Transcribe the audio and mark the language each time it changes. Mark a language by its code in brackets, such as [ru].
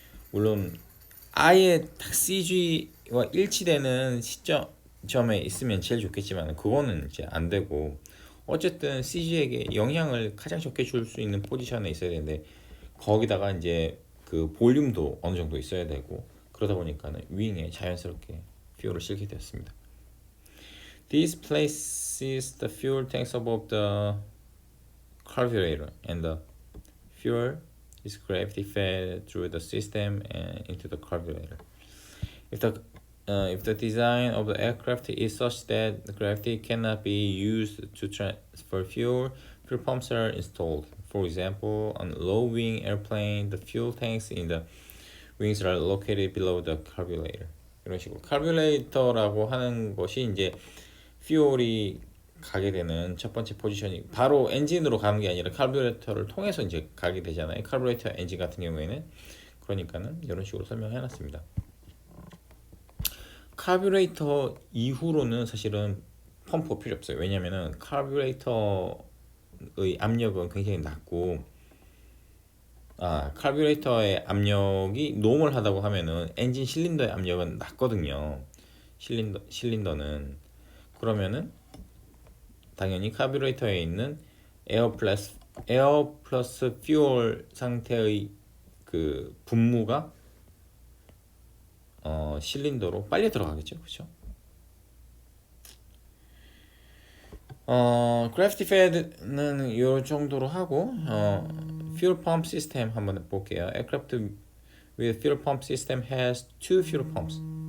[ko] 물론 아예 딱 CG와 일치되는 시점에 있으면 제일 좋겠지만 그거는 이제 안 되고 어쨌든 CG에게 영향을 가장 적게 줄 수 있는 포지션에 있어야 되는데 거기다가 이제 그 볼륨도 어느 정도 있어야 되고 그러다 보니까는 윙에 자연스럽게 퓨얼을 실게 되었습니다. [en] This places the fuel tanks above the carburetor and the fuel is gravity fed through the system and into the carburetor. If the design of the aircraft is such that the gravity cannot be used to transfer fuel pumps are installed. For example, on a low-wing airplane, the fuel tanks in the wings are located below the carburetor. [ko] 이런 식으로 카뷰레이터라고 하는 것이 이제 퓨얼이 가게 되는 첫 번째 포지션이 바로 엔진으로 가는 게 아니라 카뷰레이터를 통해서 이제 가게 되잖아요. 카뷰레이터 엔진 같은 경우에는 그러니까는 이런 식으로 설명해 놨습니다. 카뷰레이터 이후로는 사실은 펌프가 필요 없어요. 왜냐면은 카뷰레이터의 압력은 굉장히 낮고 카뷰레이터의 압력이 노멀하다고 하면은 엔진 실린더의 압력은 낮거든요. 실린더는 그러면은 당연히 카뷰레이터에 있는 에어 플러스 퓨얼 상태의 그 분무가 실린더로 빨리 들어가겠죠, 그렇죠? 그래피티 패드는 이 정도로 하고 fuel pump system 한번 볼게요. [en] Aircraft with fuel pump system has two fuel pumps.